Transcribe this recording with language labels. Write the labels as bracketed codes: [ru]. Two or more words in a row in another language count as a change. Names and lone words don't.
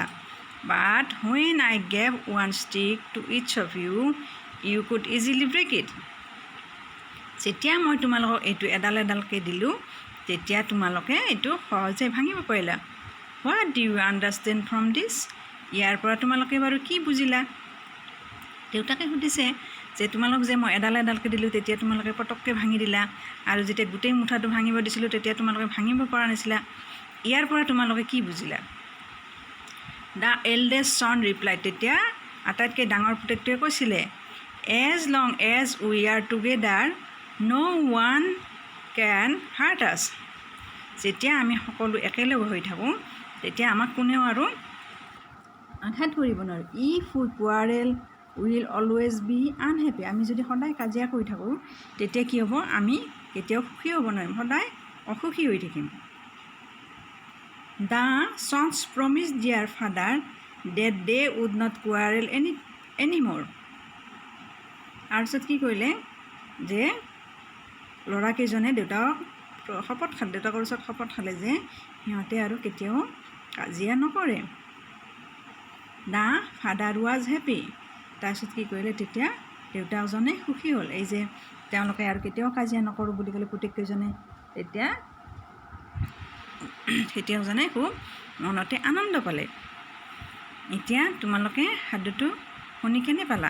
[en] But when I gave one stick to each of you, you could easily break it. [as] যেতিয়া মই তোমালোকক এইটো এডালকৈ দিলোঁ তেতিয়া তোমালোকে এইটো সহজে ভাঙিব পাৰিলা। [en] What do you understand from this? [as] ইয়াৰ পৰা তোমালোকে বাৰু কি বুজিলা? দেউতাকে সুধিছে যে তোমালোক যে মই এডালকৈ দিলোঁ তেতিয়া তোমালোকে পটককৈ ভাঙি দিলা আৰু যেতিয়া গোটেই মুঠাটো ভাঙিব দিছিলোঁ তেতিয়া তোমালোকে ভাঙিব পৰা নাছিলা ইয়াৰ পৰা তোমালোকে কি বুজিলা? [en] The eldest son replied. [as] তেতিয়া আটাইতকৈ ডাঙৰ পুতেকটোৱে কৈছিলে [en] as long as we are together no one can hurt us. [as] যেতিয়া আমি সকলো একেলগে হৈ থাকোঁ তেতিয়া আমাক কোনেও আৰু আঘাত কৰিব নোৱাৰে। [en] If we quarrel we will always be unhappy. [as] আমি যদি সদায় কাজিয়া কৰি থাকোঁ তেতিয়া কি হ'ব আমি কেতিয়াও সুখী হ'ব নোৱাৰিম সদায় অসুখী হৈ থাকিম। [en] The sons promised their father that they would not quarrel anymore. [as] তাৰপিছত কি কৰিলে যে ল'ৰাকেইজনে দেউতাকৰ ওচৰত শপত খালে যে সিহঁতে আৰু কেতিয়াও কাজিয়া নকৰে। [en] The father was happy. [as] তাৰপিছত কি কৰিলে তেতিয়া দেউতাকজনে সুখী হ'ল এই যে তেওঁলোকে আৰু কেতিয়াও কাজিয়া নকৰোঁ বুলি ক'লে পুতেককেইজনে তেতিয়া খেতিয়কজনে খুব মনতে আনন্দ পালে। এতিয়া তোমালোকে সাধুটো শুনি কেনে পালা?